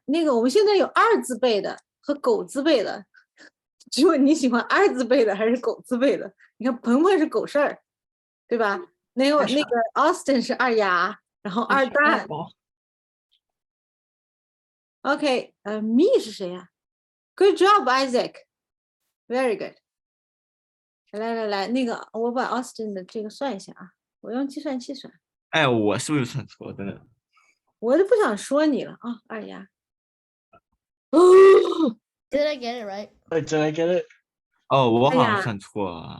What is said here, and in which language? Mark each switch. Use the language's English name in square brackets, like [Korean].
[Chinese] 那个我们现在有2字辈的和狗字辈的，只有你喜欢2字辈的还是狗字辈的？你看鹏鹏是狗事儿，对吧？那个Austin 是二丫，然后二蛋。 [English] OK，me [Chinese] 是谁呀？ [English] Good job, Isaac，very good。 [Chinese] 来，那个我把 Austin 的这个算一下啊，我用计算器算。哎，我是不是算错了？真的。我都不想说你了啊，二丫。 [English] Did I get it right? Wait, did I get it? [Chinese] 哦，我好哎呀像算错了。